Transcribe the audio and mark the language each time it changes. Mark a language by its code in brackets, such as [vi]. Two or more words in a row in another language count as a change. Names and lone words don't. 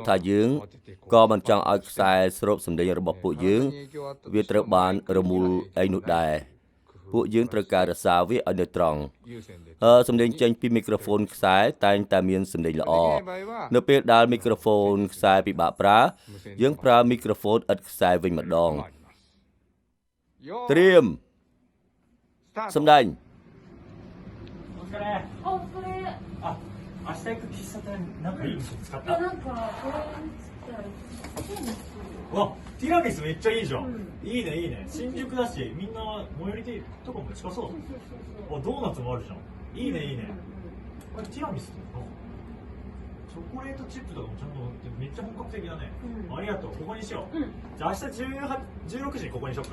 [km] ថាយើងក៏មិនចង់ឲ្យខ្សែស្រូបសំឡេងរបស់ពួកយើងវាត្រូវបានរមូលអីនោះដែរពួកយើងត្រូវការរក្សាវាឲ្យនៅត្រង់សំឡេងចេញពីមីក្រូហ្វូនខ្សែតែងតែមានសំឡេងល្អនៅពេលដែលមីក្រូហ្វូនខ្សែពិបាកប្រើយើងប្រើមីក្រូហ្វូនឥតខ្សែវិញម្ដងត្រៀមសម្ដែង [ja] お疲れ。あ、 明日行く喫茶店なんかいい店見つかったなんかこれってあれわティラミスめっちゃいいじゃん、いいねいいね新宿だしみんな最寄りでとかも近そうあドーナツもあるじゃんいいねいいねこれティラミスだよなチョコレートチップとかもちゃんと乗ってめっちゃ本格的だね、ありがとうここにしよう、じゃあ明日16時にここにしようか